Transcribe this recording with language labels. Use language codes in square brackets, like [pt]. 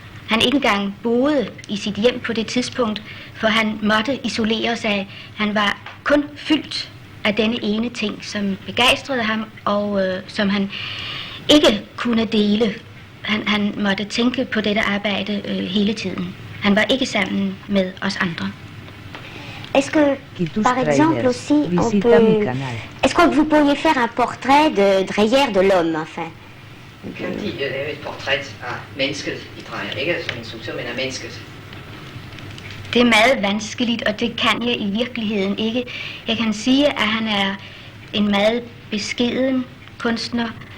[da] Han ikke engang boede i sit hjem på det tidspunkt, for han måtte isolere sig. Han var kun fyldt af denne ene ting, som begejstrede ham, og som han ikke kunne dele. Han måtte tænke på dette arbejde hele tiden. Han var ikke sammen med os andre. [fr] Est-ce que, par exemple, aussi, on peut... Est-ce que vous pourriez faire un portrait de Dreyer, de l'homme, enfin? [da] Kan de lave et portræt af mennesket i Dreyer, ikke som instruktør, men af mennesket? Det er meget vanskeligt, og det kan jeg i virkeligheden ikke. Jeg kan sige, at han er en meget beskeden kunstner.